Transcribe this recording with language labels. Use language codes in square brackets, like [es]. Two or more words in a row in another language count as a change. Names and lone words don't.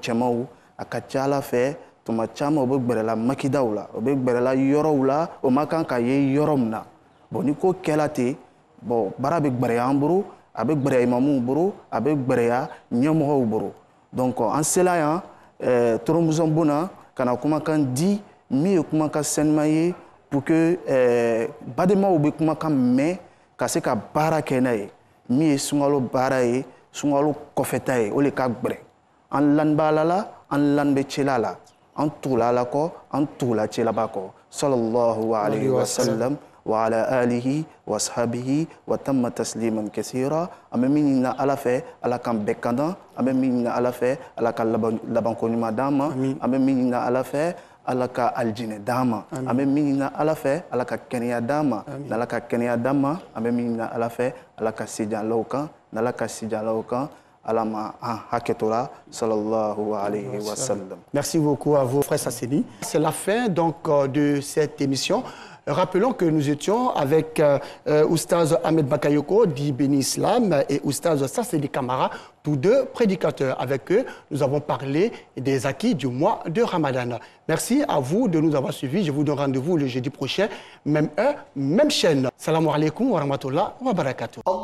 [bm] cɛmaw a ka ca Ala fɛ tuma caman o bɛ gbɛrɛla makidaw la o bɛ gbɛrɛla yɔrɔw la o ma kan ka ye yɔrɔ min na bon ni ko kɛla ten bon baara bɛ gbɛrɛya an bolo a bɛ gbɛrɛya imamuw bolo a bɛ gbɛrɛya ɲɛmɔgɔw bolo donc an sela yan Toromuzɔn Bona ka na kumakan di min ye kumakan sanuman ye [fr] pour que [bm] bademaw bɛ kumakan mɛn ka se ka baara kɛ n'a ye min ye sunkalo baara ye sunkalo kɔfɛta ye o le ka gbɛrɛ an lanbala la an lanbɛ cɛla la an tugula Ala kɔ an tugula cɛlaba kɔ [ar] صلى الله عليه وسلم وعلى آله وصحبه وتم تسليما كثيرا [bm] an bɛ min ɲinina Ala fɛ Ala k'an bɛɛ kan dan an bɛ min ɲinina Ala fɛ Ala ka labanko ɲuman d'an ma an bɛ min ɲinina Ala fɛ Ala ka aljinɛ d'an ma an bɛ min ɲinina Ala fɛ Ala ka kɛnɛya d'an ma n'Ala ka kɛnɛya d'an ma an bɛ min ɲinina Ala fɛ Ala ka sijanlaw kan n'Ala ka sijanlaw kan Ala ma an hakɛtora [ar] صلى الله عليه وسلم. [fr] Merci beaucoup à vous, frère Sassedi. C'est la fin donc de cette émission. Rappelons que nous étions avec Oustaz Ahmed Bakayoko dit Béni Islam et Oustaz Sassedi Kamara, tous deux prédicateurs. Avec eux, nous avons parlé des acquis du mois de Ramadan. Merci à vous de nous avoir suivis. Je vous donne rendez-vous le jeudi prochain, même heure, même chaîne. [ar] سلام عليكم ورحمة الله وبركاته.